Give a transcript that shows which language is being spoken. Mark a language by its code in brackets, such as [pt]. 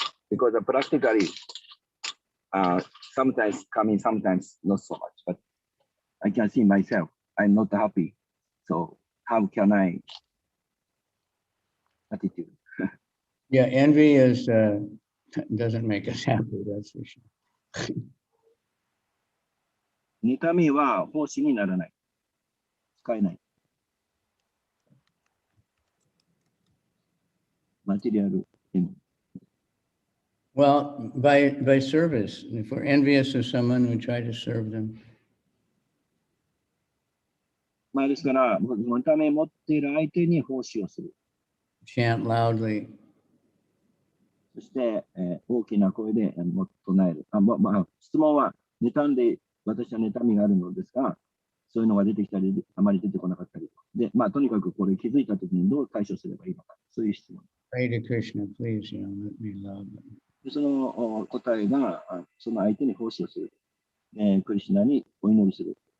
[en] Because practically, sometimes coming, sometimes not so much, but I can see myself, I'm not happy. So how can I attitude? Yeah, envy doesn't make us happy, that's for sure. [ja] 妬みは奉仕にならない。使えない。マテリアル。 [en] Well, by service. If we're envious of someone, we try to serve them. [ja] まあですから、妬みを持っている相手に奉仕をする。 [en] Chant loudly. [ja] そして、大きな声で唱える。質問は、妬んで、私は妬みがあるのですが、そういうのが出てきたり、あまり出てこなかったり。で、とにかくこれ気づいたときにどう対処すればいいのか。そういう質問。 [en] Pray to Krishna, please, let me love them. [ja] でその答えが、その相手に奉仕をする。クリシュナにお祈りする。